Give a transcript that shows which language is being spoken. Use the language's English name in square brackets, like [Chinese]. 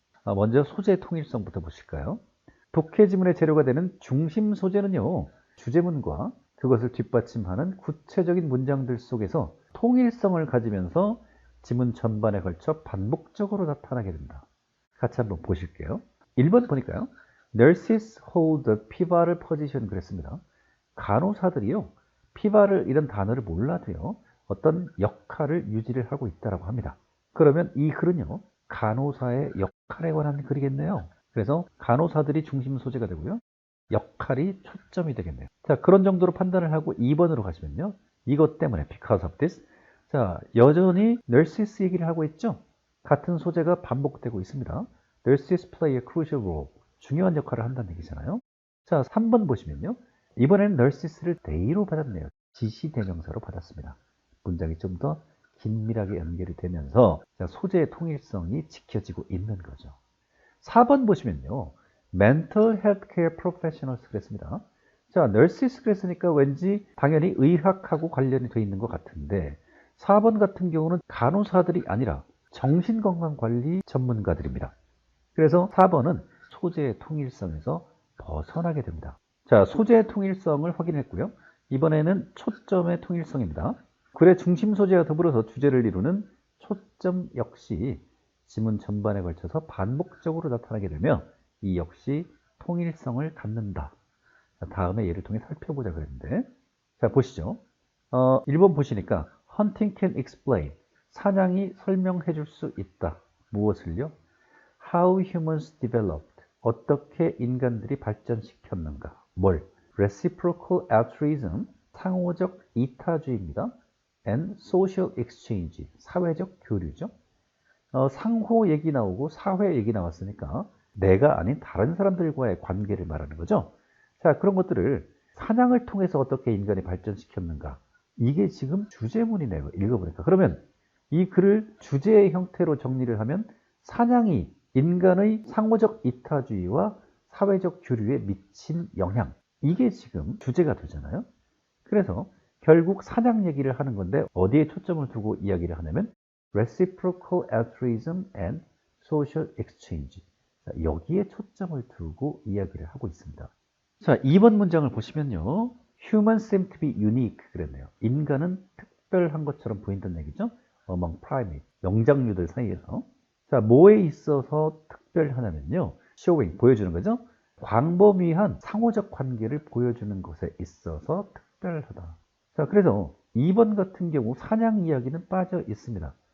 [Korean] 먼저 소재 통일성부터 보실까요? 독해 지문의 재료가 되는 중심 소재는요. 주제문과 그것을 뒷받침하는 구체적인 문장들 속에서 통일성을 가지면서 지문 전반에 걸쳐 반복적으로 나타나게 된다. 같이 한번 보실게요. 1번 보니까요. [English] Nurses hold the pivotal position 그랬습니다. [Korean] 간호사들이요. 피바를 이런 단어를 몰라도요. 어떤 역할을 유지를 하고 있다고 합니다. 그러면 이 글은요. 간호사의 역할에 관한 글이겠네요. 그래서 간호사들이 중심 소재가 되고요. 역할이 초점이 되겠네요. 자, 그런 정도로 판단을 하고 2번으로 가시면요. 이것 때문에 [English] because of this [Korean] 자, 여전히 nurses 얘기를 하고 있죠? 같은 소재가 반복되고 있습니다. [English] nurses play a crucial role. [Korean] 중요한 역할을 한다는 얘기잖아요. 자, 3번 보시면요. 이번에는 nurses를 they로 받았네요. 지시 대명사로 받았습니다. 문장이 좀 더 긴밀하게 연결이 되면서 자, 소재의 통일성이 지켜지고 있는 거죠. 4번 보시면요. [English] mental health care professionals 그랬습니다. [Korean] 자, nurses 그랬으니까 왠지 당연히 의학하고 관련이 돼 있는 것 같은데 4번 같은 경우는 간호사들이 아니라 정신건강관리 전문가들입니다. 그래서 4번은 소재의 통일성에서 벗어나게 됩니다. 자, 소재의 통일성을 확인했고요. 이번에는 초점의 통일성입니다. 글의 중심 소재와 더불어서 주제를 이루는 초점 역시 지문 전반에 걸쳐서 반복적으로 나타나게 되며 이 역시 통일성을 갖는다. 자, 다음에 예를 통해 살펴보자 그랬는데 자, 보시죠. [English] 1번 보시니까 Hunting can explain. [Korean] 사냥이 설명해 줄 수 있다. [English] 무엇을요? How humans developed. [Korean] 어떻게 인간들이 발전시켰는가. [English] 뭘? Reciprocal altruism. [Korean] 상호적 이타주의입니다. [English] And social exchange. [Korean] 사회적 교류죠. 상호 얘기 나오고 사회 얘기 나왔으니까 내가 아닌 다른 사람들과의 관계를 말하는 거죠. 자, 그런 것들을 사냥을 통해서 어떻게 인간이 발전시켰는가. 이게 지금 주제문이네요. 읽어보니까. 그러면 이 글을 주제의 형태로 정리를 하면 사냥이 인간의 상호적 이타주의와 사회적 교류에 미친 영향. 이게 지금 주제가 되잖아요. 그래서 결국 사냥 얘기를 하는 건데 어디에 초점을 두고 이야기를 하냐면 [English] reciprocal altruism and social exchange. [Korean] 자, 여기에 초점을 두고 이야기를 하고 있습니다. 자, 2번 문장을 보시면요. [English] Humans seem to be unique 그랬네요. [Korean] 인간은 특별한 것처럼 보인다는 얘기죠. [English] Among primates, [Korean] 영장류들 사이에서. 자, 뭐에 있어서 특별하냐면요. Showing, 보여주는 거죠. 광범위한 상호적 관계를 보여주는 것에 있어서 특별하다. 자, 그래서 2번 같은 경우 사냥 이야기는 빠져 있습니다.